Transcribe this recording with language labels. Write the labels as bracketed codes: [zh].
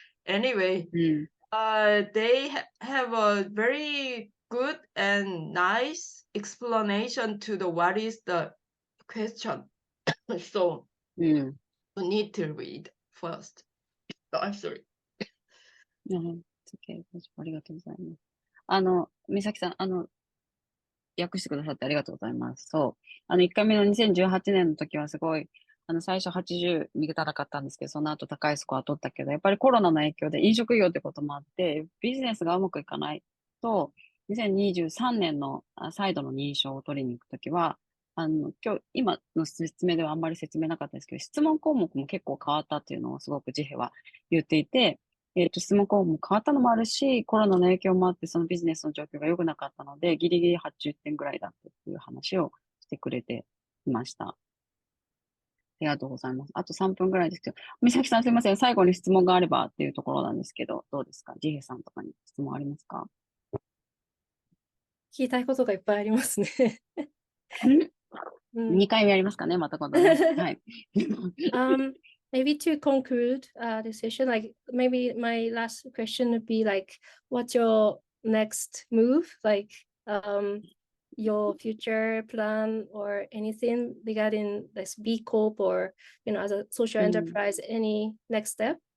[en] Anyway, they have a very good and nice explanation to the what is the question. So you need to read first. Oh, I'm sorry. It's okay. [ja] ありがとうございます。美咲さん、訳してくださってありがとうございます。そう。1回目の2018年の時はすごい、最初80見たなかったんですけど、その後高いスコア取ったけど、やっぱりコロナの影響で飲食業ってこともあって、ビジネスがうまくいかないと、2023年の再度の認証を取りに行くときは、今の説明ではあんまり説明なかったですけど、質問項目も結構変わったっていうのをすごくジヘは言っていて、質問項目変わったのもあるし、コロナの影響もあって、そのビジネスの状況が良くなかったので、ギリギリ80点ぐらいだったっていう話をしてくれていました。ありがとうございます。あと3分ぐらいですけど、美咲さんすいません。最後に質問があればっていうところなんですけど、どうですか？ジヘさんとかに質問ありますか？聞きたいことがいっぱいありますね。 2回目やりますかね、また今度ね。はい。 [en] Maybe to conclude the session, like maybe my last question would be like, what's your next move? Like your future plan or anything regarding this B Corp or, you know, as a social enterprise, any next step?